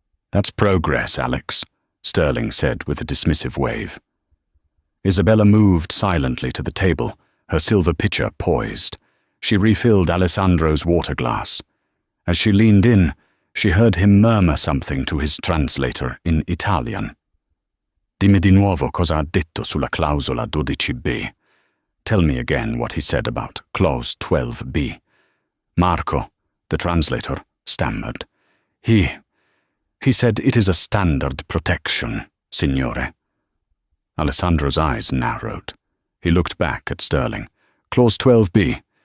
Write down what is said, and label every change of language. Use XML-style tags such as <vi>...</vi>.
<en>That's progress, Alex, Sterling said with a dismissive wave. Isabella moved silently to the table, her silver pitcher poised. She refilled Alessandro's water glass. As she leaned in, she heard him murmur something to his translator in Italian.</en> <it>Dimmi di nuovo cosa ha detto sulla clausola 12b.</it> <en>Tell me again what he said about clause 12b. Marco, the translator, stammered. He said it is a standard protection, signore. Alessandro's eyes narrowed. He looked back at Sterling. Clause 12b.</en>